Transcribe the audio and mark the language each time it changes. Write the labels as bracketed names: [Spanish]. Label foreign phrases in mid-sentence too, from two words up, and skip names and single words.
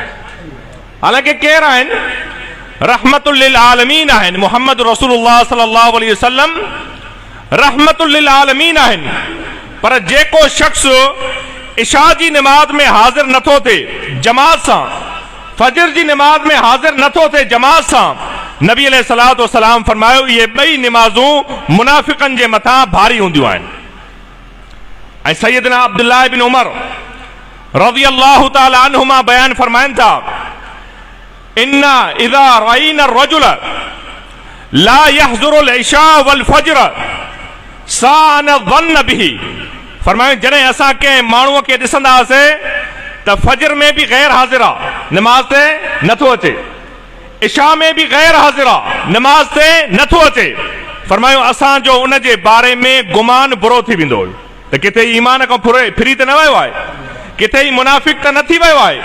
[Sindhi] हालांकि केरु आहिनि? [Arabic] رحمة للعالمين [Sindhi] आहिनि। मुहम्मद रसूलुल्लाह [Arabic] صلى الله عليه وسلم رحمة للعالمين [Sindhi] आहिनि। पर जेको शख्स इशा जी निमाज़ में हाज़िर नथो थिए जमात सां, फजर जी निमाज़ में हाज़िर नथो थिए जमात सां, नबी [Arabic] عليه الصلاة والسلام [Sindhi] फरमायो इहे ॿई निमाज़ूं मुनाफ़िक़नि जे मथां भारी हूंदियूं आहिनि। ऐं सैयदना अब्दुल्लाह इब्न उमर [Arabic] رضي الله تعالى عنهما [Sindhi] बयान फरमाइनि था [Arabic] إنا إذا رأينا الرجل لا يحضر العشاء والفجر ساء الظن به. [Sindhi] फरमायो जॾहिं असां कंहिं माण्हूअ खे ॾिसंदासीं त फजर में बि गैर हाज़िर आहे, निमाज़ ते नथो अचे, इशा में भी गैर हाज़िर आहे, निमाज़ ते नथो अचे। फरमायो असांजो उन जे बारे में गुमान बुरो थी वेंदो त किथे ईमान खां फिरी त न वियो आहे, किथे ई मुनाफ़िक़ त न थी वियो आहे।